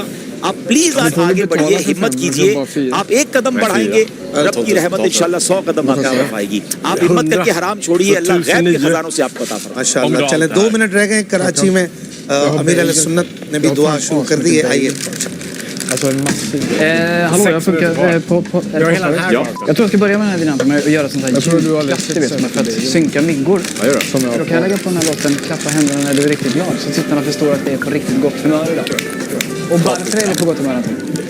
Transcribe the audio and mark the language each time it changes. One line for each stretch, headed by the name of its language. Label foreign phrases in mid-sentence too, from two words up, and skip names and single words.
Urdu: آپ پلیز آج آگے بڑھیے ہمت کیجیے. آپ ایک قدم بڑھائیں گے رب کی رحمت انشاءاللہ 100 قدم آپ آئے گی. آپ ہمت کر کے حرام چھوڑیے اللہ غیب کے خزانوں سے آپ کو عطا فرمائے. ماشاءاللہ. چلیں 2 منٹ رہ گئے. کراچی میں امیر علیہ سنت نے بھی دعا شروع کر دی ہے. آئیے.
Swedish: Hallå, jag funkar på jag tror jag ska börja med den här dynamiken med att göra sånt här för att synka miggor. Då kan jag lägga på den här låten Klappa händerna när du är riktigt glad så tittarna förstår att det är på riktigt gott humör idag. Och varför är det på gott humör Anton?